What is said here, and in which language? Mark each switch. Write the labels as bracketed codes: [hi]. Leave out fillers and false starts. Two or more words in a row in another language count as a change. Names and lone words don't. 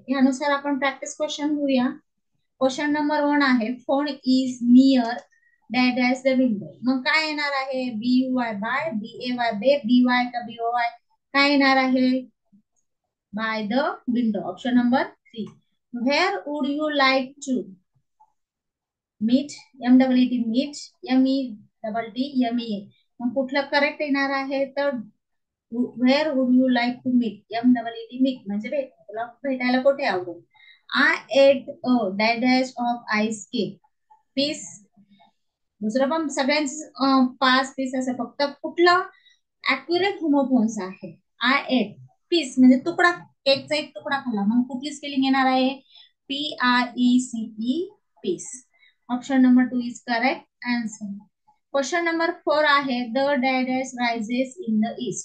[mr] यानुसार आपण [en] practice question [mr] घेऊया. [en] question number 1 [mr] आहे, [en] phone is near dash dash the window. [mr] मग काय येणार आहे, [en] B U Y buy, B A Y bay, B Y का B O Y, [mr] काय येणार आहे, [en] by the window. option number 3. Where would you like to meet? M-E-E-T, meet. M-E-T-T-M-E-A. [mr] मग कुठलं करेक्ट येणार आहे, तर [en] where would you like to meet? M-E-E-T, meet [mr] म्हणजे भेट. तुला भेटायला कुठे आवडेल. [en] I ate a dash of ice cake. Piece. [mr] दुसरं पण सगळ्यांचं 5 पीस असं, फक्त कुठलं [en] accurate homophones [mr] आहे. [en] I ate piece [mr] म्हणजे तुकडा, केकचा एक तुकडा खाल्ला. मग कुठली स्पेलिंग येणार आहे, PRECE, पीस. [en] option number 2 is correct answer. question number 4 आहे, the dash rises in the east.